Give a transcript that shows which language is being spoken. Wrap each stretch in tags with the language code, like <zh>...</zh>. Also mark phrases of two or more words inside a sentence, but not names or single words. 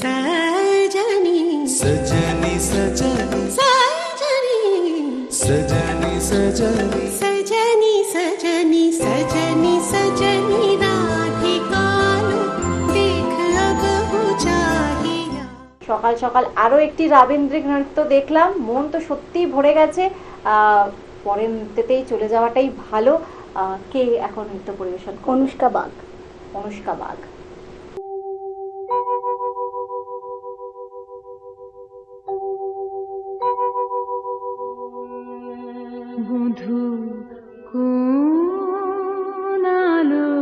<hi>सजनी सजनी सजनी सजनी सजनी सजनी सजनी सजनी सजनी राधिकालो देख अब ऊंचाइया।</hi> <bn>সকাল সকাল আরো একটি রাবীন্দ্রিক নৃত্য দেখলাম, মন তো সত্যিই ভরে গেছে। পরের নৃত্যতেই চলে যাওয়াটাই ভালো। কে এখন নৃত্য পরিবেশন করবে? অনুষ্কা বাগ। অনুষ্কা বাগ। বধূ কোন আলো</bn>